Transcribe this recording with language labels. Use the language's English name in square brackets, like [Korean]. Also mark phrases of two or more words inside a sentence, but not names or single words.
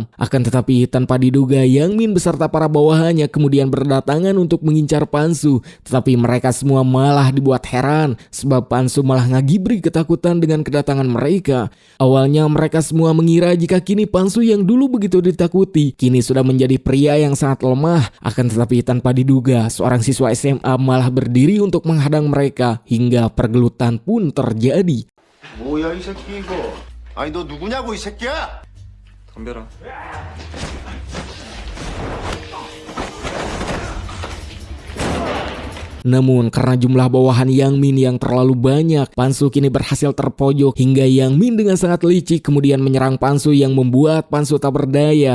[Indonesian] Akan tetapi tanpa diduga Yang Min beserta para bawahannya kemudian berdatangan untuk mengincar Pansu, tetapi mereka semua malah dibuat heran sebab Pansu malah ngagibri ketakutan dengan kedatangan mereka. Awalnya mereka semua mengira jika kini Pansu yang dulu begitu ditakuti kini sudah menjadi pria yang sangat lemah. Akan tetapi tanpa diduga seorang siswa SMA malah berdiri untuk menghadang mereka hingga pergelutan pun terjadi. [Korean] 뭐야 이 새끼 이거. 아니 너 누구냐고 이 새끼야. 덤벼라. [Indonesian] Namun karena jumlah bawahan Yang Min yang terlalu banyak, Pansu kini berhasil terpojok hingga Yang Min dengan sangat licik kemudian menyerang Pansu yang membuat Pansu tak berdaya.